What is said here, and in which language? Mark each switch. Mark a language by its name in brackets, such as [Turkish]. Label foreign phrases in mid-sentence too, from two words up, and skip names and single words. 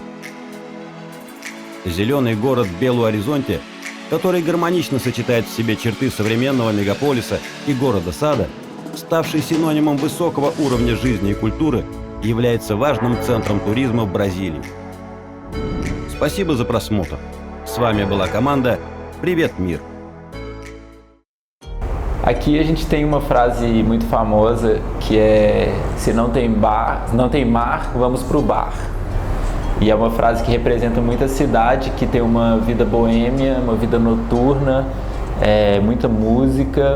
[Russian] Зеленый город Белу Оризонти, который гармонично сочетает в себе черты современного мегаполиса и города-сада, ставший синонимом высокого уровня жизни и культуры, является важным центром туризма в Бразилии. Спасибо за просмотр. С вами была команда «Привет, мир». [Portuguese] Aqui a gente tem uma frase muito famosa que é: se não tem mar, vamos pro bar. E é uma frase que representa muito a cidade, que tem uma vida boêmia, uma vida noturna, muita música.